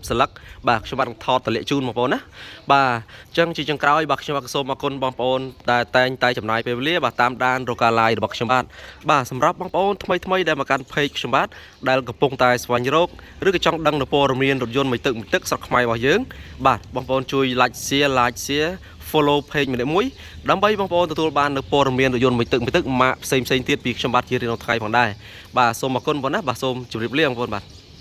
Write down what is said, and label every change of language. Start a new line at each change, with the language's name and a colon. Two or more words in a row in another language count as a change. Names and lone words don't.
Khmer: ស្លឹកបាទខ្ញុំបាទនឹងថតតម្លាក់ជូនបងប្អូនណាបាទអញ្ចឹងជាចុងក្រោយបាទខ្ញុំបាទសូមអរគុណបងប្អូនដែលតែងតែចំណាយពេលវេលាបាទតាមដានរកការ live របស់ខ្ញុំបាទសម្រាប់បងប្អូនថ្មីដែលមកកាន់ page ខ្ញុំបាទដែលកំពុងតែស្វែងរកឬក៏ចង់ដឹងនៅព័ត៌មានរថយន្តមួយទឹកស្រុកខ្មែររបស់យើងបាទបងប្អូនជួយ
English: like share follow page
Khmer: ម្នាក់មួយដើម្បីបងប្អូនទទួលបាននៅព័ត៌មានរថយន្តមួយទឹកម៉ាកផ្សេងទៀតពីខ្ញុំបាទជារៀងរាល់ថ្ងៃផងដែរបាទសូមអរគុណបងណាបាទសូមជម្រាបលាបងប្អូនបាទ